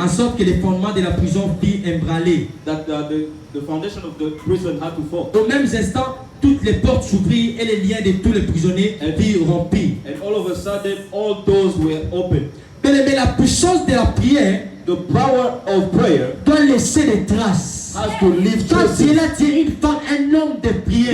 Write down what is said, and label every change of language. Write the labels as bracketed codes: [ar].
[fr] En sorte que les fondements de la prison firent ébranler. [en] That the foundation of the prison had to fall. [fr] Au même instant, toutes les portes s'ouvrirent et les liens de tous les prisonniers furent rompus. [en] And all of a sudden, all doors were open. [fr] Mais la puissance de la prière, [en] the power of prayer, [fr] doit laisser des traces. [en] Has to leave [fr] quand tu es là, tu es une femme, un homme de prière.